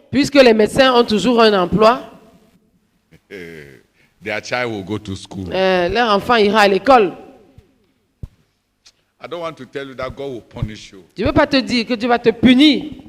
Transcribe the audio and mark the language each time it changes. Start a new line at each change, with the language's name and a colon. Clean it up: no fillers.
French: puisque les médecins ont toujours un emploi,
English: their child will go to school.
French: leur enfant ira à l'école.
English: I don't want to tell you that God will punish you.
French: Je ne veux pas te dire que Dieu va te punir.